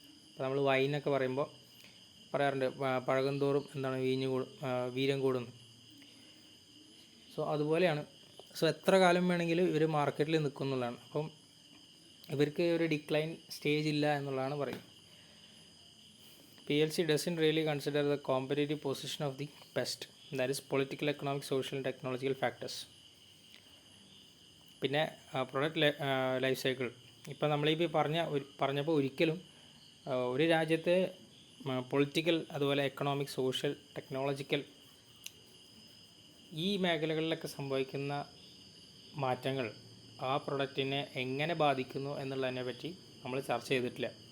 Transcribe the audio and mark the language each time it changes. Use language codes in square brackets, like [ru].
[ml] ഇപ്പോൾ നമ്മൾ വൈനൊക്കെ പറയുമ്പോൾ പറയാറുണ്ട് പഴകും തോറും എന്താണ് വീര്യം കൂടുന്നു. സോ അതുപോലെയാണ്. സോ എത്ര കാലം വേണമെങ്കിലും ഇവർ മാർക്കറ്റിൽ നിൽക്കും എന്നുള്ളതാണ്. അപ്പം ഇവർക്ക് ഒരു ഡിക്ലൈൻ സ്റ്റേജ് ഇല്ല എന്നുള്ളതാണ് പറയുന്നത്. [en] PLC doesn't really consider the competitive position of the best, that is political, economic, social and technological factors. [ml] പിന്നെ പ്രൊഡക്റ്റ് ലൈഫ് സൈക്കിൾ ഇപ്പോൾ നമ്മളിപ്പോൾ പറഞ്ഞപ്പോൾ ഒരിക്കലും ഒരു രാജ്യത്തെ പൊളിറ്റിക്കൽ, അതുപോലെ എക്കണോമിക്, സോഷ്യൽ, ടെക്നോളജിക്കൽ ഈ മേഖലകളിലൊക്കെ സംഭവിക്കുന്ന മാറ്റങ്ങൾ ആ പ്രൊഡക്റ്റിനെ എങ്ങനെ ബാധിക്കുന്നു എന്നുള്ളതിനെ പറ്റി നമ്മൾ ചർച്ച ചെയ്തിട്ടില്ല.